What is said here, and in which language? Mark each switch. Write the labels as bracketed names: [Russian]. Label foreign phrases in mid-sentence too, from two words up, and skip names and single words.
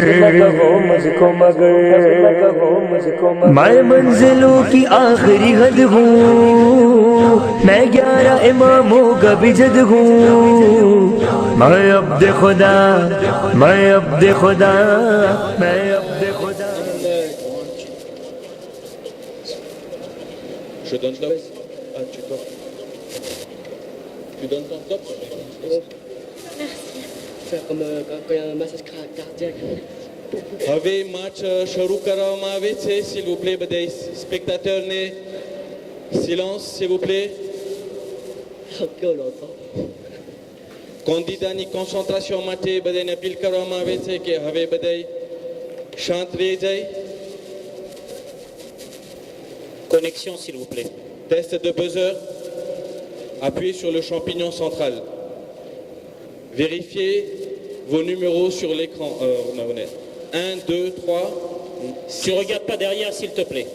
[Hindi] मैं मंजिलों की आखिरी हद हूँ, मैं 11 इमामों का भी जद हूँ। मैं अब्द खुदा, मैं अब्द खुदा, मैं अब्द खुदा। [French] Je donne top. Ah, tu top. Tu donnes ton top. Merci. Faire comme quand il y a un massage cardiaque. [Gujarati] હવે match શરૂ કરવામાં આવે છે, [French] s'il vous plaît [Gujarati] બધા સ્પેક્ટેટરને [French] silence s'il vous plaît. Ok, on l'entend. [Gujarati] કેન્ડિડાની કોન્સન્ટ્રેશન માટે બધાને અપીલ કરવામાં આવે છે કે હવે બધા શાંત રહી જાય. [French] Connexion, s'il vous plaît. Test de buzzer. Appuyez sur le champignon central. Vérifiez vos numéros sur l'écran. 1, 2, 3. Tu regardes pas derrière, s'il te plaît.